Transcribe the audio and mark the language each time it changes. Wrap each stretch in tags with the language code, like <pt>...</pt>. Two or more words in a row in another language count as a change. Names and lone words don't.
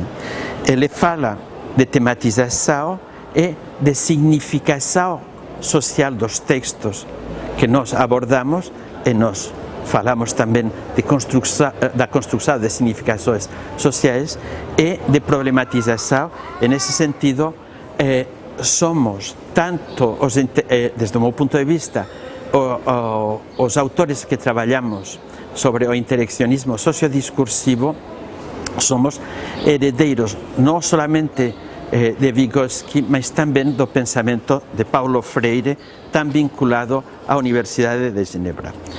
<pt>Ele fala de tematização e de significação social dos textos que nós abordamos, e nós falamos também da construção de significações sociais e de problematização. E nesse sentido, somos tanto,</pt> <gl>desde o meu punto de vista, os autores que traballamos sobre o interaccionismo sociodiscursivo, somos heredeiros non solamente de Vygotsky, mas tamén do pensamento de Paulo Freire, tan vinculado á Universidade de Ginebra.</gl>